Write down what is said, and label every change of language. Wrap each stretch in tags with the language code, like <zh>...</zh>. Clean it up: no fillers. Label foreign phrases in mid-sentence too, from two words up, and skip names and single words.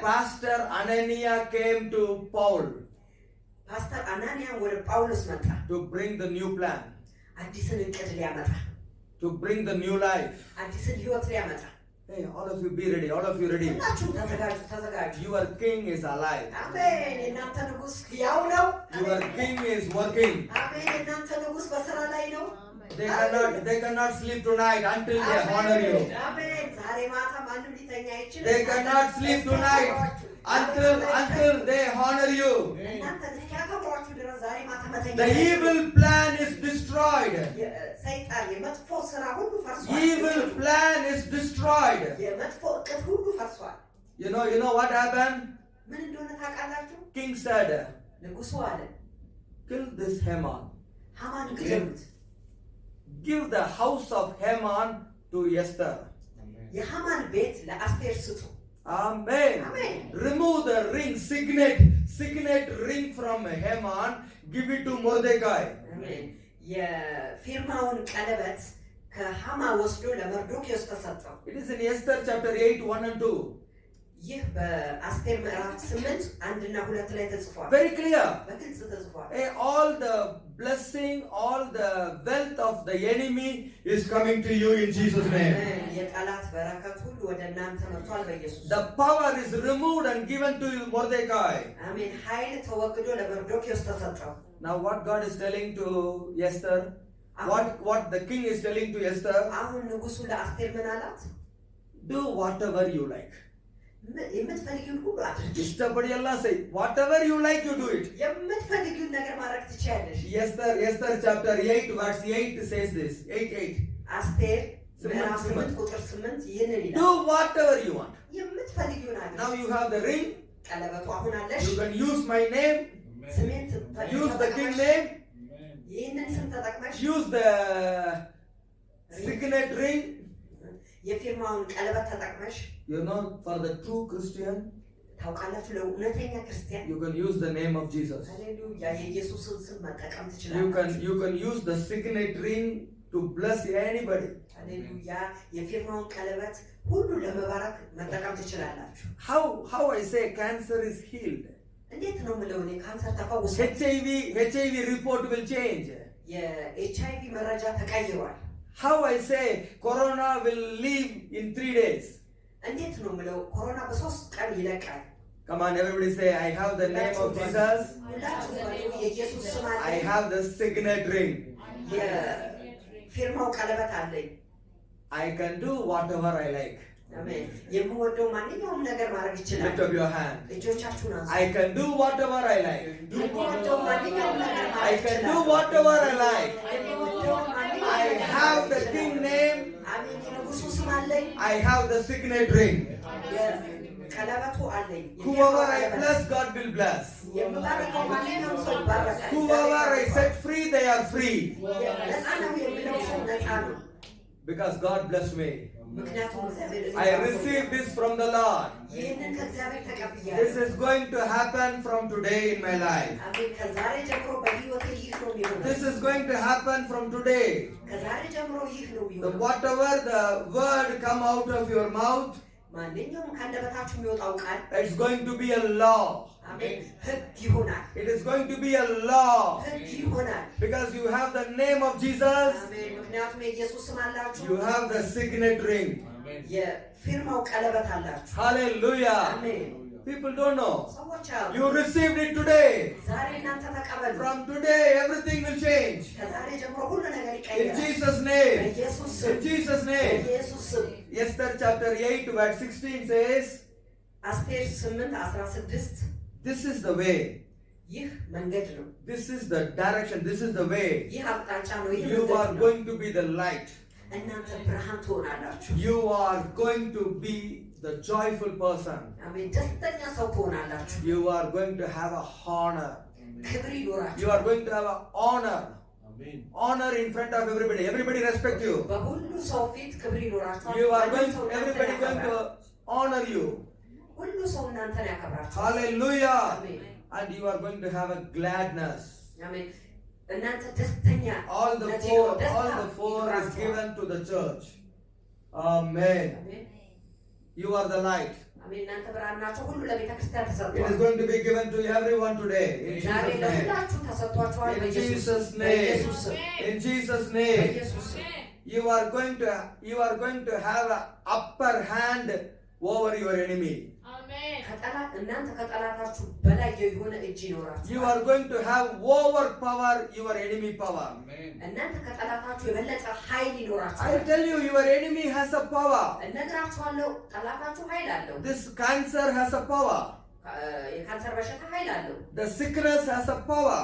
<en>Pastor Ananias came to Paul</en> <am>ፓስተር አናንያ ወደ ጳውሎስ መጣ።</am> <en>to bring the new plan,</en> <am>አዲስን እቅድ ሊያመጣ፣</am> <en>to bring the new life.</en> <am>አዲስን ህይወት ሊያመጣ።</am> <en>Hey, all of you be ready, all of you ready.</en> <am>ሁላችሁም ተዘጋጁ፣ ተዘጋጁ።</am> <en>Your king is alive.</en> <am>አሜን። የእናንተ ንጉስ ሕያው ነው።</am> <en>Your king is working.</en> <am>አሜን። የእናንተ ንጉስ በስራ ላይ ነው።</am> <en>They cannot sleep tonight until they honor you.</en> <am>አሜን። ዛሬ ማታ ማንም ሊተኛ አይችልም።</am> <en>They cannot sleep tonight until they honor you.</en> <am>እናንተን እስኪያከብሯችሁ ድረስ ዛሬ ማታ መተኛ</am> <en>The evil plan is destroyed.</en> <am>ሰይጣን የመጥፎ ስራ ሁሉ ፈርሷል።</am> <en>Evil plan is destroyed.</en> <am>የመጥፎ እቅድ ሁሉ ፈርሷል።</am> <en>You know what happened?</en> <am>ምን እንደሆነ ታውቃላችሁ?</am> <en>King said,</en> <am>ንጉሱ አለ</am> <en>kill this Haman.</en> <am>ሐማን ግደሉት።</am> <en>Give the house of Haman to Esther.</en> <am>የሐማን ቤት ለአስቴር ስጡ። Amen. Amen.</am> <en>Remove the ring, signet ring from Haman. Give it to Mordecai.</en> <am>አሜን። የፊርማውን ቀለበት ከሐማ ወስዶ ለመርዶክዮስ ተሰጠው።</am> <en>It is in Esther chapter 8, 1 and 2.</en> <am>ይህ በአስቴር ምዕራፍ 8 1 እና 2 ላይ ተጽፏል።</am> <en>Very clear.</en> <am>በግልጽ ተጽፏል።</am> <en>All the blessing, all the wealth of the enemy is coming to you in Jesus' name.</en> <am>የጠላት በረከት ሁሉ ወደ እናንተ መጥቷል በኢየሱስ።</am> <en>The power is removed and given to Mordecai.</en> <am>አሜን። ኃይል ተወግዶ ለመርዶክዮስ ተሰጠው።</am> <en>Now what God is telling to Esther, what the king is telling to Esther,</en> <am>አሁን ንጉሱ ለአስቴር ምን አላት?</am> <en>do whatever you like.</en> <am>የምትፈልጊውን ሁሉ አድርጊ።</am> <en>Istabadiyalla say, whatever you like, you do it.</en> <am>የምትፈልጊውን ነገር ማድረግ ትችያለሽ።</am> <en>Esther chapter 8 verse 8 says this. 8.</en> <am>አስቴር ምዕራፍ 8 ቁጥር 8 ይህንን ይላል።</am> <en>Do whatever you want.</en> <am>የምትፈልጊውን አድርጊ።</am> <en>Now you have the ring.</en> <am>ቀለበቱ አሁን አለሽ።</am> <en>You can use my name.</en> <am>ስሜን</am> <en>Use the king name.</en> <am>ይህንን ስም ተጠቅመሽ</am> <en>Use the signet ring.</en> <am>የፊርማውን ቀለበት ተጠቅመሽ</am> <en>You know, for the true Christian,</en> <am>ታውቃላችሁ ለእውነተኛ ክርስቲያን</am> <en>you can use the name of Jesus.</en> <am>ሃሌሉያ የኢየሱስን ስም መጠቀም ትችላላችሁ።</am> <en>You can use the signet ring to bless anybody.</en> <am>ሃሌሉያ የፊርማውን ቀለበት ሁሉ ለመባረክ መጠቀም ትችላላችሁ።</am> <en>How I say cancer is healed.</en> <am>እንዴት ነው የምለው እኔ ካንሰር ተፈውሷል።</am> <en>HIV report will change.</en> <am>የኤችአይቪ መረጃ ተቀይሯል።</am> <en>How I say corona will leave in 3 days.</en> <am>እንዴት ነው የምለው ኮሮና በ3 ቀን ይለቃል።</am> <en>Come on, everybody say, I have the name of Jesus.</en> <am>የኢየሱስ ስም አለ።</am> <en>I have the signet ring.</en> <am>የፊርማው ቀለበት አለኝ።</am> <en>I can do whatever I like.</en> <am>አሜን። የምወደው ማንኛውም ነገር ማድረግ ይችላል።</am> <en>Lift up your hand.</en> <am>እጆቻችሁን አንሱ።</am> <en>I can do whatever I like.</en> <am>የምወደው ማንኛውም ነገር</am> <en>I</en> <am>ማድረግ</am> <en>can</en> <am>ይችላል።</am> <en>do whatever I like.</en> <am>የምወደው ማንኛውም</am> <en>I</en> <am>ነገር</am> <en>have</en> <am>ማድረግ</am> <en>the</en> <am>ይችላል።</am> <en>king name.</en> <am>አሜን። የንጉሱ ስም አለኝ።</am> <en>I have the signet ring.</en> <am>ቀለበቱ አለኝ።</am> <en>Whoever I bless, God will bless.</en> <am>የምባረከው ማንኛውም ሰው ይባረካል።</am> <en>Whoever I set free, they are free.</en> <am>ነፃ ነው የሚለው ሰው ነፃ ነው።</am> <en>Because God blessed me.</en> <am>ምክንያቱም እግዚአብሔር</am> <en>I received this from the Lord.</en> <am>ይህንን ከእግዚአብሔር ተቀብያለሁ።</am> <en>This is going to happen from today in my life.</en> <am>አሜን። ከዛሬ ጀምሮ በህይወቴ ይህ ነው የሚሆነው።</am> <en>This is going to happen from today.</en> <am>ከዛሬ ጀምሮ ይህ ነው</am> <en>The</en> <am>የሚሆነው።</am> <en>whatever the word come out of your mouth,</en> <am>ማንኛውም ከአንደበታችሁ የሚወጣው ቃል</am> <en>it's going to be a law.</en> <am>አሜን ህግ ይሆናል።</am> <en>It is going to be a law.</en> <am>ህግ ይሆናል።</am> <en>Because you have the name of Jesus.</en> <am>አሜን። ምክንያቱም የኢየሱስ ስም አላችሁ።</am> <en>You have the signet ring.</en> <am>የፊርማው ቀለበት አላችሁ።</am> <en>Hallelujah.</en> <am>አሜን።</am> <en>People don't know.</en> <am>ሰዎች አሉ።</am> <en>You received it today.</en> <am>ዛሬ እናንተ ተቀበሉ።</am> <en>From today, everything will change.</en> <am>ከዛሬ ጀምሮ ሁሉ ነገር</am> <en>In</en> <am>ይቀየራል።</am> <en>Jesus' name.</en> <am>በኢየሱስ ስም።</am> <en>In Jesus' name.</en> <am>በኢየሱስ ስም።</am> <en>Esther chapter 8 verse 16 says,</en> <am>አስቴር 8:16</am> <en>this is the way.</en> <am>ይህ መንገድ ነው።</am> <en>This is the direction. This is the way.</en> <am>ይህ አቅጣጫ ነው። ይህ</am> <en>You</en> <am>መንገድ</am> <en>are</en> <am>ነው።</am> <en>going to be the light.</en> <am>እናንተ ብርሃን ትሆናላችሁ።</am> <en>You are going to be the joyful person.</en> <am>አሜን። ደስተኛ ሰው ትሆናላችሁ።</am> <en>You are going to have a honor.</en> <am>ክብር ይኖራችሁ።</am> <en>You are going to have a honor. Amen. Honor in front of everybody. Everybody respect you.</en> <am>በሁሉ ሰው ፊት ክብር ይኖራችኋል።</am> <en>You are</en> <am>ማንም</am> <en>going</en> <am>ሰው</am> <en>to,</en> <am>እናንተን</am> <en>everybody going</en> <am>ያከብራል።</am> <en>to honor you.</en> <am>ሁሉ ሰው እናንተን ያከብራችኋል።</am> <en>Hallelujah.</en> <am>አሜን።</am> <en>And you are going to have a gladness.</en> <am>አሜን። እናንተ ደስተኛ</am> <en>All the</en> <am>ነፂ</am> <en>four,</en> <am>ነው። ደስታ</am> <en>all the four is</en> <am>ይኖራችኋል።</am> <en>given to the church. Amen.</en> <am>አሜን።</am> <en>You are the light.</en> <am>አሜን። እናንተ ብርሃን ናችሁ። ሁሉ ለቤተ ክርስቲያን</am> <en>It is</en> <am>ተሰጥቷል።</am> <en>going to be given to everyone today. In</en> <am>ዛሬ</am> <en>Jesus' name.</en> <am>ለሁላችሁ ተሰጥቷችኋል።</am> <en>In</en> <am>በኢየሱስ</am> <en>Jesus'</en> <am>ስም።</am> <en>name.</en> <am>በኢየሱስ ስም።</am> <en>In Jesus' name.</en> <am>በኢየሱስ ስም።</am> <en>You are going to have an upper hand over your enemy.</en> <am>ከጠላት እናንተ ከጠላታችሁ በላይ የሆነ እጅ ይኖራችሁ።</am> <en>You are going to have overpower your enemy power. Amen.</en> <am>እናንተ ከጠላታችሁ የበለጠ ኃይል ይኖራችሁ።</am> <en>I tell you, your enemy has a power.</en> <am>እነግራችኋለሁ፣ ጠላታችሁ ኃይል አለው።</am> <en>This cancer has a power.</en> <am>የካንሰር በሽታ ኃይል አለው።</am> <en>The sickness has a power.</en>